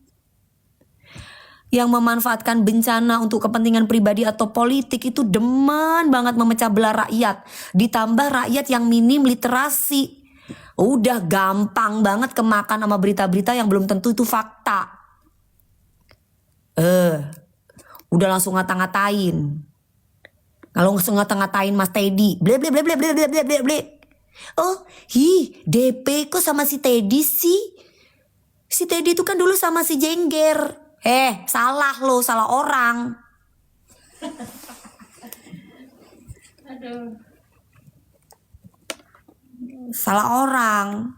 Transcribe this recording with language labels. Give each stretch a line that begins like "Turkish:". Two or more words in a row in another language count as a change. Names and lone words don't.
Indonesian: Yang memanfaatkan bencana untuk kepentingan pribadi atau politik itu demen banget memecah belah rakyat. Ditambah rakyat yang minim literasi. Udah gampang banget kemakan sama berita-berita yang belum tentu itu fakta. Udah langsung ngata-ngatain. Kalau langsung ngata-ngatain Mas Teddy, ble ble ble ble ble ble ble ble. Oh, DP kok sama si Teddy sih? Si Teddy itu kan dulu sama si Jengger. Salah lo, salah orang. Aduh. Salah orang.